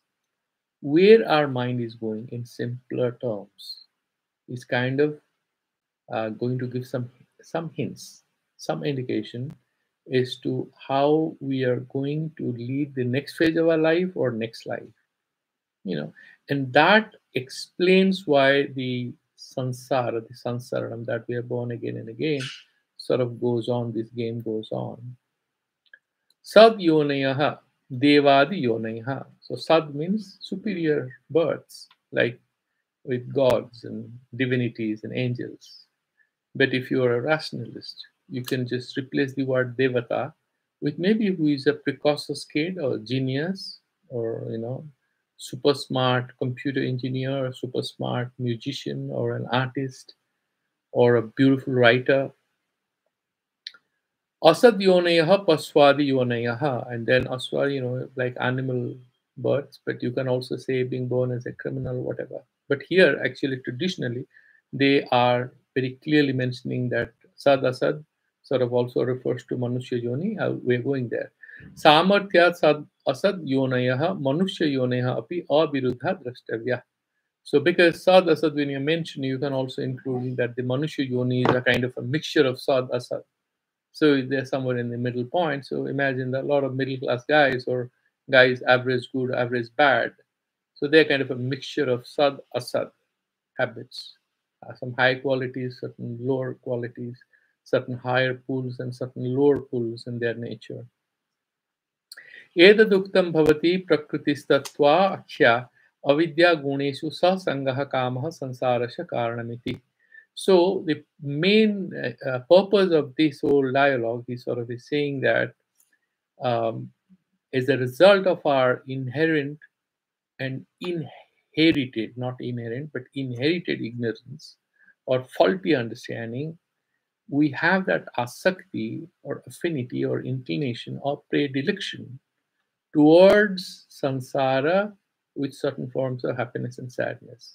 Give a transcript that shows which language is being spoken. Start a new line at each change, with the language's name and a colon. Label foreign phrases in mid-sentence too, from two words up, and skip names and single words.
English: Where our mind is going, in simpler terms, is kind of going to give some hints, some indication as to how we are going to lead the next phase of our life or next life. And that explains why the sansaram, that we are born again and again, sort of goes on, this game goes on.
Sanskrit: Sad yonayaha, devadi yonayaha.
English: So sad means superior births, like with gods and divinities and angels. But if you are a rationalist, you can just replace the word devata with maybe who is a precocious kid or genius, or super smart computer engineer, or super smart musician, or an artist, or a beautiful writer.
Sanskrit: Asad yonayaha paswadi yonayaha.
English: And then aswadi, like animal births, but you can also say being born as a criminal, whatever. But here, actually, traditionally, they are very clearly mentioning that
Sanskrit: Sad Asad
English: sort of also refers to
Sanskrit: Manushya Yoni.
English: We're going there.
Sanskrit: Samarthya Sad Asad Yonayaha Manushya Yonayaha api aviruddha drashtavya.
English: So, because
Sanskrit: Sad Asad,
English: when you mention, you can also include that the
Sanskrit: Manushya Yoni
English: is a kind of a mixture of
Sanskrit: Sad Asad.
English: So they're somewhere in the middle point. So imagine that a lot of middle class guys or guys average good, average bad. So they're kind of a mixture of
Sanskrit: Sad Asad
English: habits. Some high qualities, certain lower qualities, certain higher pools and certain lower pools in their nature.
Sanskrit: एतदुक्तं भवति प्रकृतिस्तत्त्वा आख्या अविद्या गुणेषु ससंगः कामः संसारस्य कारणमिति.
English: So the main purpose of this whole dialogue is sort of is saying that as a result of our inherent and inherited, not inherent, but inherited ignorance or faulty understanding, we have that asakti or affinity or inclination or predilection towards samsara with certain forms of happiness and sadness.